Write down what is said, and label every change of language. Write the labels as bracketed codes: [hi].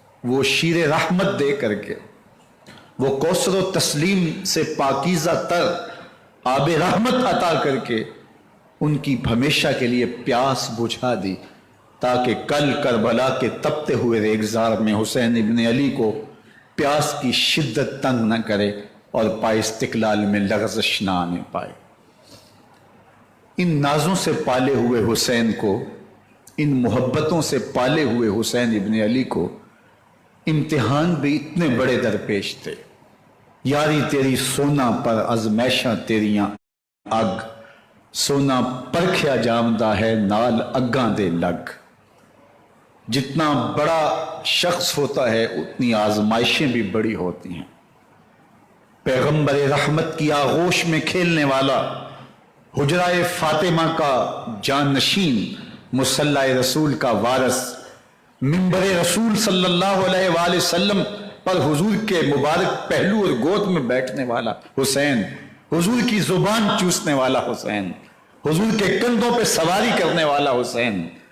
[ur] وہ شیر رحمت دے کر کے، وہ کوثر و تسلیم سے پاکیزہ تر آب رحمت عطا کر کے ان کی ہمیشہ کے لیے پیاس بجھا دی، تاکہ کل کربلا کے تپتے ہوئے ریگزار میں حسین ابن علی کو پیاس کی شدت تنگ نہ کرے اور پائے استقلال میں لغزش نہ آنے پائے. ان نازوں سے پالے ہوئے حسین کو، ان محبتوں سے پالے ہوئے حسین ابن علی کو امتحان بھی اتنے بڑے درپیش تھے. [pa] یاری تیری سونا پر ازمیشاں تیریاں اگ، سونا پرکھیا جامدہ ہے نال اگاں دے لگ. [ur] جتنا بڑا شخص ہوتا ہے اتنی آزمائشیں بھی بڑی ہوتی ہیں. پیغمبر رحمت کی آغوش میں کھیلنے والا، حجرہ فاطمہ کا جانشین، مصلی رسول کا وارث، منبر رسول صلی اللہ علیہ وآلہ وسلم پر حضور کے مبارک پہلو اور گود میں بیٹھنے والا حسین، حضور کی زبان چوسنے والا حسین، حضور کے کندھوں پہ سواری کرنے والا حسین،